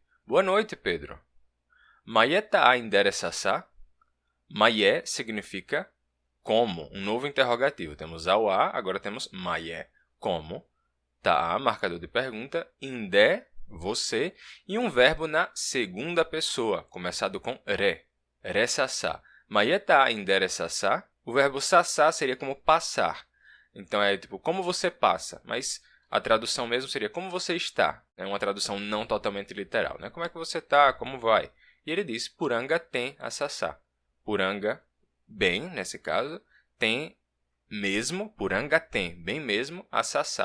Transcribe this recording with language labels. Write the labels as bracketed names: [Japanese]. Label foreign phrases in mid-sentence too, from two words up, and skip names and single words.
[Portuguese] Boa noite, Pedro. [Nheengatu] Maie tá endereçassá? [Portuguese] Maie significa como, um novo interrogativo. Temos auá, agora temos maie, como. Tá, marcador de pergunta, indé, você, e um verbo na segunda pessoa, começado com re, resassá. [Nheengatu] Maie tá endereçassá? [Portuguese] O verbo sassá seria como passar. Então, é tipo, como você passa? Mas a tradução mesmo seria como você está. É uma tradução não totalmente literal, né? Como é que você está? Como vai? E ele diz, [Nheengatu] Puranga tem a sassá. [Portuguese] Puranga, bem, nesse caso, tem mesmo, [Nheengatu] Puranga tem, [Portuguese] bem mesmo, [Nheengatu] a sassá.